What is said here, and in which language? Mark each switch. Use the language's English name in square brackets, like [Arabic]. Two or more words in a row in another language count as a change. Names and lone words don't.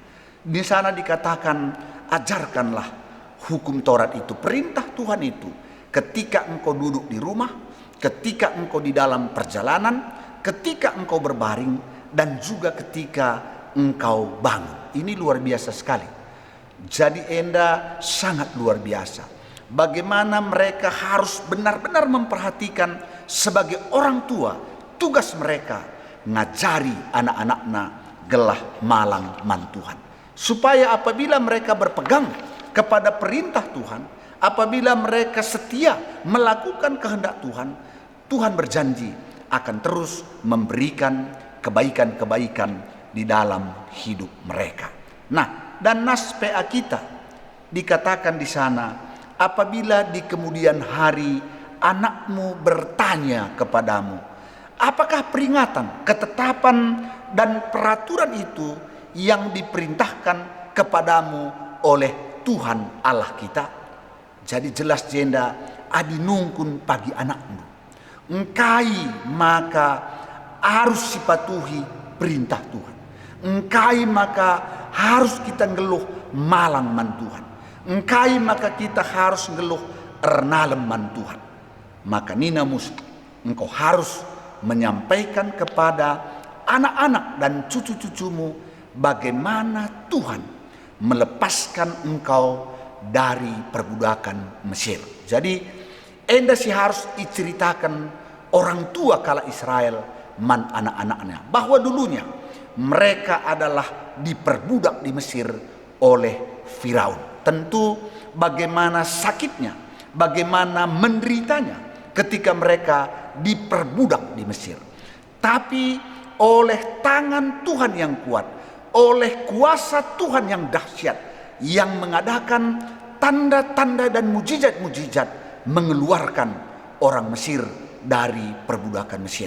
[Indonesian] Di sana dikatakan, ajarkanlah hukum Taurat itu, perintah Tuhan itu, ketika engkau duduk di rumah, ketika engkau di dalam perjalanan, ketika engkau berbaring, dan juga ketika engkau bangun. Ini luar biasa sekali. Jadi enda sangat luar biasa. Bagaimana mereka harus benar-benar memperhatikan sebagai orang tua, tugas mereka ngajari anak-anaknya [Batak Karo] gelah malang man Tuhan. [Indonesian] Supaya apabila mereka berpegang kepada perintah Tuhan, Apabila mereka setia melakukan kehendak Tuhan, Tuhan berjanji akan terus memberikan kebaikan-kebaikan di dalam hidup mereka. Nah, dan nas PA kita dikatakan di sana, apabila di kemudian hari anakmu bertanya kepadamu, apakah peringatan, ketetapan, dan peraturan itu yang diperintahkan kepadamu oleh Tuhan Allah kita? [Batak Karo] Jadi jelas jenda adi nungkun pagi anakmu, engkai maka [Indonesian] harus sipatuhi perintah Tuhan. [Batak Karo] Engkai maka [Indonesian] harus kita [Batak Karo] ngeluh malang man Tuhan. Engkai maka [Indonesian] kita harus [Batak Karo] ngeluh ernalem man Tuhan. [Indonesian] Maka nina musti engkau harus menyampaikan kepada anak-anak dan cucu-cucumu bagaimana Tuhan melepaskan engkau dari perbudakan Mesir. Jadi enda sih harus diceritakan orang tua kala Israel man anak-anaknya bahwa dulunya mereka adalah diperbudak di Mesir oleh Firaun. Tentu bagaimana sakitnya, bagaimana menderitanya ketika mereka diperbudak di Mesir. Tapi oleh tangan Tuhan yang kuat, oleh kuasa Tuhan yang dahsyat, yang mengadakan tanda-tanda dan mujizat-mujizat, mengeluarkan orang Mesir dari perbudakan Mesir.